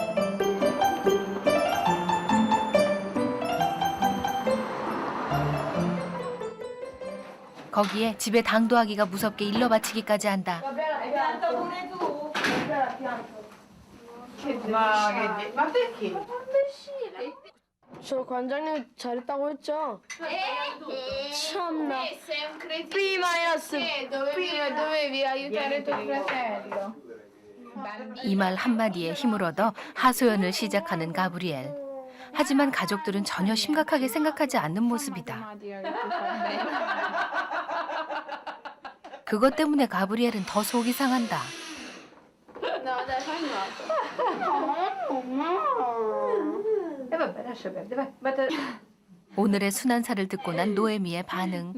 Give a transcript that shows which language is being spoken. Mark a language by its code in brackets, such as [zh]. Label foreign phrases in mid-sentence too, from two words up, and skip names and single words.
[ko] 거기에 집에 당도하기가 무섭게 일러 바치기까지 한다. 저 관장님 잘했다고 했죠? 참나. B 마이너스. [it] dovevi aiutare tuo fratello. [ko] 이 말 한마디에 힘을 얻어 하소연을 시작하는 가브리엘. 하지만 가족들은 전혀 심각하게 생각하지 않는 모습이다. 그것 때문에 가브리엘은 더 속이 상한다. 오늘의 순환사를 듣고 난 노에미의 반응.